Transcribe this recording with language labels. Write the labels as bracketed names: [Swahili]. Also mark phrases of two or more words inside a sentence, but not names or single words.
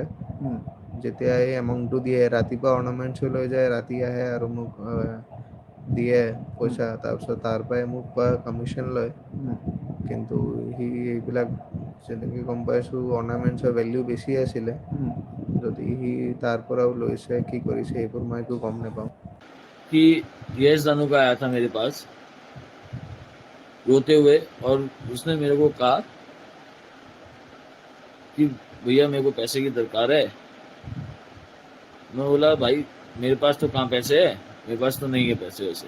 [Assamese] যেতিয়া এই এমাউণ্টটো দিয়ে, ৰাতিপুৱা অৰ্নামেণ্টছো লৈ যায়, ৰাতি আহে আৰু মোক দিয়ে পইচা, তাৰপিছত তাৰ পৰাই মোক কমিশ্যন লয়। কিন্তু সি এইবিলাক যেনেকৈ গম পাইছোঁ অৰ্নামেণ্টছৰ ভেল্যু বেছি আছিলে। যদি সি তাৰ পৰাও লৈছে কি কৰিছে এইবোৰ মই একো গম নাপাওঁ। [Hindi] कि यश जानू का आया था मेरे पास रोते हुए, और उसने मेरे को कहा कि भैया मेरे को पैसे की दरकार है। मैं बोला भाई मेरे पास तो कहाँ पैसे है, मेरे पास तो नहीं है पैसे वैसे।